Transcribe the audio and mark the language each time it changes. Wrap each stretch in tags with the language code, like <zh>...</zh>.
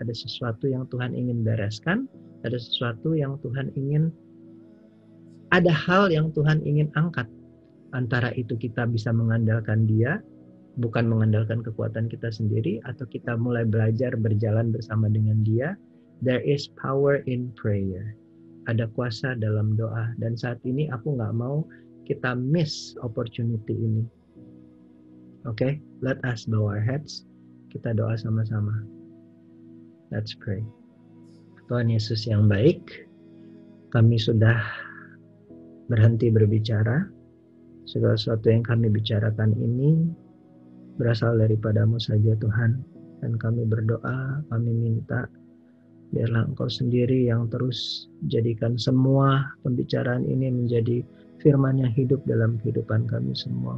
<id>Ada sesuatu yang Tuhan ingin bereskan. Ada sesuatu yang Tuhan ingin, ada hal yang Tuhan ingin angkat. Antara itu kita bisa mengandalkan Dia, bukan mengandalkan kekuatan kita sendiri, atau kita mulai belajar berjalan bersama dengan Dia.</id> <en>There is power in prayer.</en> <id>Ada kuasa dalam doa. Dan saat ini aku nggak mau kita</id> <en>miss opportunity</en> <id>ini.</id> <en>Okay, let us bow our heads.</en> <id>Kita doa sama-sama.</id> <en>Let's pray.</en> <id>Tuhan Yesus yang baik, kami sudah berhenti berbicara. Segala sesuatu yang kami bicarakan ini berasal daripada-Mu saja Tuhan. Dan kami berdoa, kami minta biarlah Engkau sendiri yang terus jadikan semua pembicaraan ini menjadi firman yang hidup dalam kehidupan kami semua.</id>